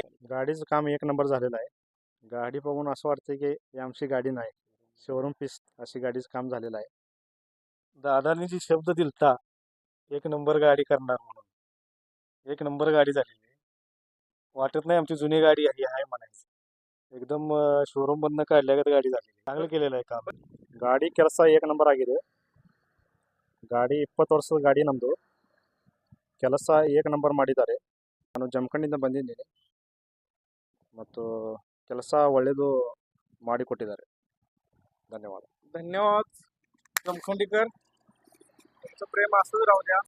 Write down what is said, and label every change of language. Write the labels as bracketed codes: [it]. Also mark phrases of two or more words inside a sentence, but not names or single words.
[mr] गाडीचं काम एक नंबर झालेलं आहे. गाडी बघून असं वाटतं की ही आमची गाडी नाही, शोरूम पीस अशी गाडीचं काम झालेलं आहे. दादांनी जी शब्द दिलता एक नंबर गाडी करणार म्हणून, एक नंबर गाडी झालेली आहे. वाटत नाही आमची जुनी गाडी आहे म्हणायचं. एकदम शोरूम मधनं काढल्यागत गाडी झालेली. चांगलं केलेलं आहे काम. [kn] ಗಾಡಿ ಕೆಲಸ एक ನಂಬರ್ ಆಗಿದೆ. ಗಾಡಿ 20 ವರ್ಷದ ಗಾಡಿ ನಮ್ಮದು. ಕೆಲಸ ಏಕ ನಂಬರ್ ಮಾಡಿದ್ದಾರೆ. ನಾನು ಜಮಖಂಡಿಯಿಂದ ಬಂದಿದ್ದೀನಿ ಮತ್ತು ಕೆಲಸ ಒಳ್ಳೆಯದು ಮಾಡಿಕೊಟ್ಟಿದ್ದಾರೆ. ಧನ್ಯವಾದ. [mr] धन्यवाद जमखंडीकर. तुमचं प्रेम असंच राहू द्या.